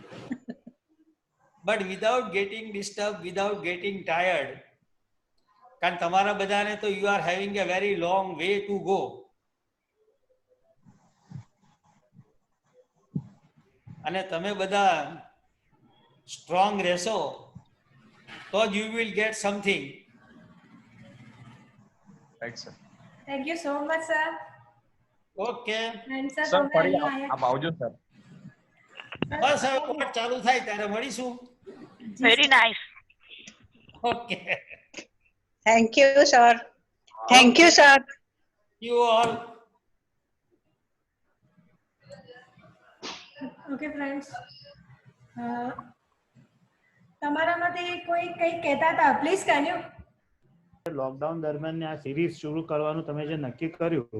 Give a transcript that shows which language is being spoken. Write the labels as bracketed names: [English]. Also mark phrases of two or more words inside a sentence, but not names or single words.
[English] But without getting disturb, without getting tired, [Gujarati] કારણ તમારા બધાને તો [English] you are having a very long way to go. [Gujarati] અને તમે બધા સ્ટ્રોંગ રહેશો તો જ [English] you will get something. Right, sir. Thank you so much, sir. ઓકે, And sir, Sir, [Gujarati] તમે ફરી અહીંયા આપ આવજો, sir. બસ હવે કોર્ટ ચાલુ થાય ત્યારે મળીશું. [English] Very nice. ઓકે, Thank you, sir. Thank you, sir. You all. Okay friends, [Gujarati] તમારામાંથી કોઈ કંઈ કહેતા હતા? [English] Please can you? [Gujarati] લોકડાઉન દરમિયાન આ સિરીઝ શરૂ કરવાનું તમે જે નક્કી કર્યું